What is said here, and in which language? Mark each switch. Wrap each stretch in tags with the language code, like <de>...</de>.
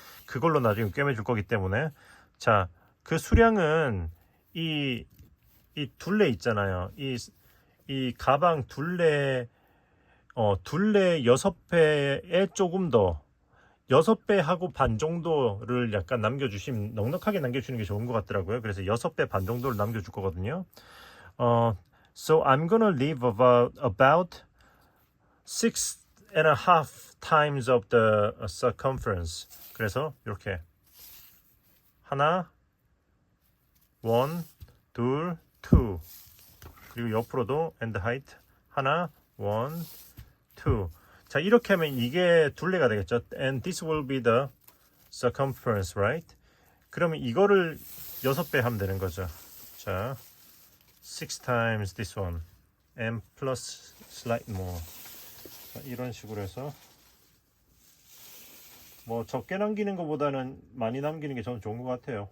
<ko>그걸로 나중에 꿰매줄 거기 때문에 자, 그 수량은 이 둘레 있잖아요. 이 가방 둘레 6배에 조금 더 6배하고 반 정도를 약간 남겨주시면 넉넉하게 남겨주시는 게 좋은 것 같더라고요. 그래서 6배 반 정도를 남겨줄 거거든요.</ko> <en>So I'm gonna leave about 6.5 times of the circumference.</en> <ko>그래서 이렇게 하나, one, 둘, two. 그리고 옆으로도</ko> <en>and height 하나, one, two.</en> <ko>자, 이렇게 하면 이게 둘레가 되겠죠.</ko> <en>And this will be the circumference, right?</en> <ko>그러면 이거를 6배 하면 되는 거죠.</ko> <en>자, 6 times this one and plus slight more.</en> <ko>자, 이런 식으로 해서 뭐 적게 남기는 것보다는 많이 남기는 게 저는 좋은 것 같아요.</ko>